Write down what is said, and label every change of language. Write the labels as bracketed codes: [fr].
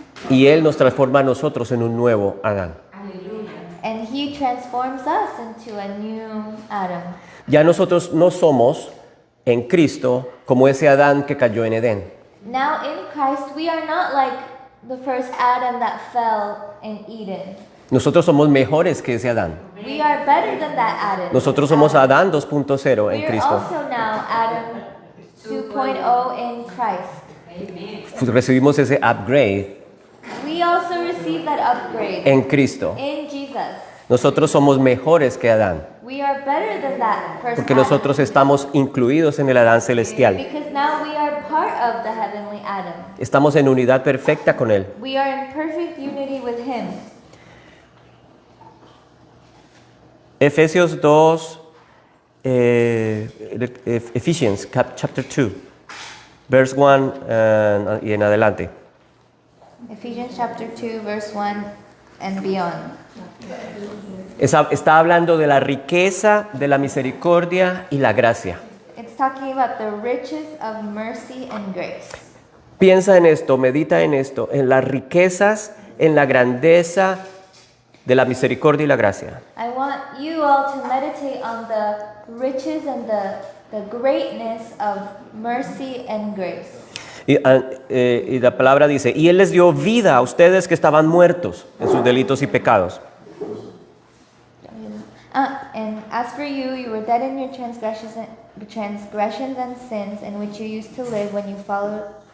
[es] Y Él nos transforma a nosotros en un nuevo Adán. [en] And he transforms us into a new Adam. [es] Ya nosotros no somos en Cristo como ese Adán que cayó en Edén. [en] Now in Christ, we are not like the first Adam that fell in Eden. [es] Nosotros somos mejores que ese Adán. [en] We are better than that Adam. [es] Nosotros somos Adán 2.0 en [en] We are [es] Cristo. [en] also now Adam 2.0 in Christ. [es] Recibimos ese upgrade [en] We also receive that upgrade [es] en Cristo. [en] in Jesus. [es] Nosotros somos mejores que Adán, [en] We are better than that first [es] porque [en] Adam. [es] nosotros estamos incluidos en el Adán celestial. [en] Because now we are part of the heavenly Adam. [es] Estamos en unidad perfecta con Él. [en] We are in perfect unity with him. [es] Efesios 2, [en] Ephesians chapter 2, verse 1 [es] y en adelante. [en] Ephesians chapter 2 verse 1 and beyond. [es] Está hablando de la riqueza, de la misericordia y la gracia. [en] It's talking about the riches of mercy and grace. [es] Piensa en esto, medita en esto, en las riquezas, en la grandeza de la misericordia y la gracia. [en] I want you all to meditate on the riches and the greatness of mercy and grace. [es] Y la palabra dice, y Él les dio vida a ustedes que estaban muertos en sus delitos y pecados. [en] And as for you, you were dead in your transgressions and sins in which you used to live when you followed.